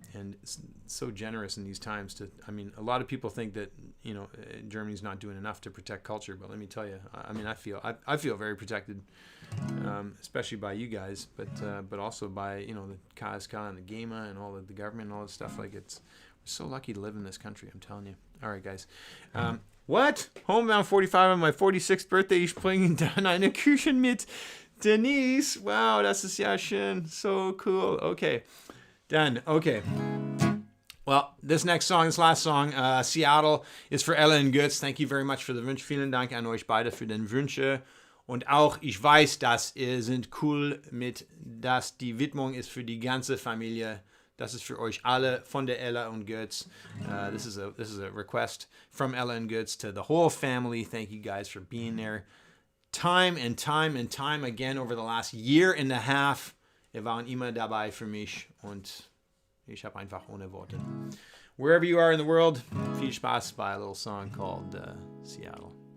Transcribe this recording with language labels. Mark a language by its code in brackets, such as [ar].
[en] And it's so generous in these times a lot of people think that, Germany's not doing enough to protect culture, but let me tell you, I feel very protected, especially by you guys, but also by, the KSK and the GEMA and all the government and all this stuff. Like, we're so lucky to live in this country, I'm telling you. All right, guys. What? Homebound 45 on my 46th birthday. [de] Ich bringe dann eine Küchen mit Denise. Wow, das ist ja schön. So cool. Okay. Done. Okay. [en] Well, this next song, this last song, Seattle, is for Ella and Götz. Thank you very much for the Wunsch. [de] Vielen Dank an euch beide für den Wünsche. Und auch, ich weiß, dass ihr sind cool mit, dass die Widmung ist für die ganze Familie Das ist für euch alle von der Ella und Götz. [en] This is a request from Ella and Götz to the whole family. Thank you guys for being there. Time and time and time again over the last year and a half. [de] Ihr waren immer dabei für mich und ich habe einfach ohne Worte. [en] Wherever you are in the world, [de] viel Spaß [en] by a little song called Seattle.